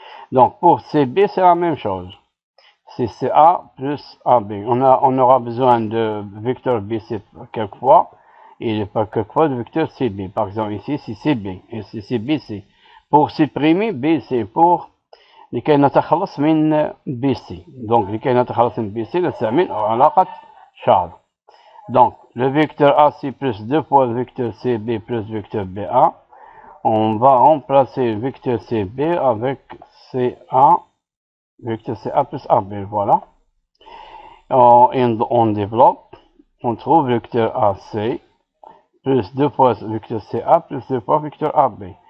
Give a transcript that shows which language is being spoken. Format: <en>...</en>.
<fr>Donc, pour CB, c'est la même chose. C'est CA plus AB. On aura besoin de vecteur BC quelquefois, et quelquefois de vecteur CB. Par exemple, ici, c'est CB, et c'est CBC. Pour supprimer BC, pour</fr> <ar>لكي نتخلص من</ar> <fr>BC.</fr> <ar>Donc, لكي نتخلص من BC, نستعمل علاقة شارل.</ar> <fr>Donc, le vecteur AC plus 2 fois le vecteur CB plus vecteur BA. On va remplacer le vecteur CB avec CA. Vecteur CA plus AB, voilà. On développe, on trouve vecteur AC plus 2 fois vecteur CA plus 2 fois vecteur AB.</fr>